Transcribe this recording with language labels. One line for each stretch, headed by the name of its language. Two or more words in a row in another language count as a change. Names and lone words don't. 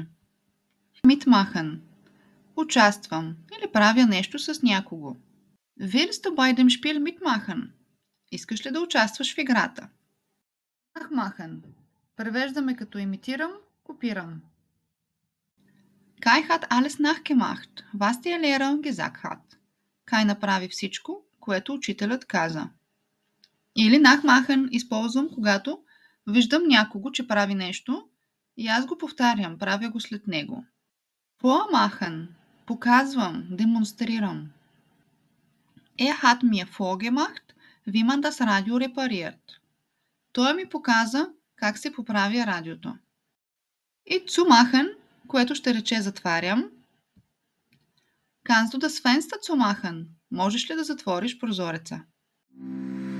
German: Mitmachen.
Bulgarian: Участвам или правя нещо с някого.
German: Willst du bei dem Spiel mitmachen?
Bulgarian: Искаш ли да участваш в играта?
German: Nachmachen.
Bulgarian: Превеждаме като имитирам, копирам.
German: Kai hat alles nachgemacht, was der Lehrer gesagt hat.
Bulgarian: Кай направи всичко, което учителят каза. Или nachmachen използвам, когато виждам някого, че прави нещо и аз го повтарям, правя го след него.
German: Vormachen.
Bulgarian: Показвам, демонстрирам.
German: Er hat mir vorgemacht, wie man das Radio repariert.
Bulgarian: Той ми показа как се поправя радиото. И zumachen, което ще рече затварям.
German: Kannst du das Fenster zumachen?
Bulgarian: Можеш ли да затвориш прозореца?